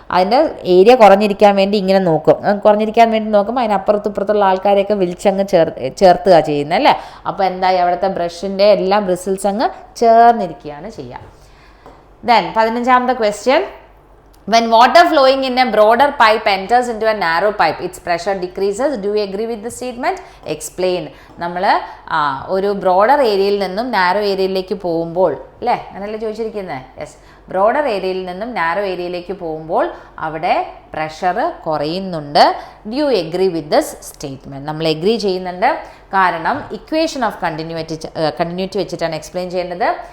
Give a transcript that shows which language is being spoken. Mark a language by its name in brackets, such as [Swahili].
[Malayalam] അതിൻ്റെ ഏരിയ കുറഞ്ഞിരിക്കാൻ വേണ്ടി ഇങ്ങനെ നോക്കും. കുറഞ്ഞിരിക്കാൻ വേണ്ടി നോക്കുമ്പോൾ അതിനപ്പുറത്തും ഇപ്പുറത്തുള്ള ആൾക്കാരെയൊക്കെ വിളിച്ചങ്ങ് ചേർത്തുക ചെയ്യുന്നത് അല്ലേ? അപ്പോൾ എന്തായി? അവിടുത്തെ ബ്രഷിൻ്റെ എല്ലാം ബ്രിസിൽസ് അങ്ങ് ചേർന്നിരിക്കുകയാണ് ചെയ്യുക. Then 15ാമത്തെ question. [English] When water flowing in a broader pipe enters into a narrow pipe, its pressure decreases. Do you agree with the statement? Explain. [Malayalam] നമ്മൾ ഒരു ബ്രോഡർ ഏരിയയിൽ നിന്നും നാരോ ഏരിയയിലേക്ക് പോകുമ്പോൾ അല്ലേ, അങ്ങനെയല്ലേ ചോദിച്ചിരിക്കുന്നത്? യെസ്, ബ്രോഡർ ഏരിയയിൽ നിന്നും നാരോ ഏരിയയിലേക്ക് പോകുമ്പോൾ അവിടെ pressure കുറയുന്നുണ്ട്. [English] Do you agree with this statement? [Malayalam] നമ്മൾ എഗ്രി ചെയ്യുന്നുണ്ട്. കാരണം ഇക്വേഷൻ ഓഫ് കണ്ടിന്യൂറ്റി വെച്ചിട്ടാണ് എക്സ്പ്ലെയിൻ ചെയ്യേണ്ടത്.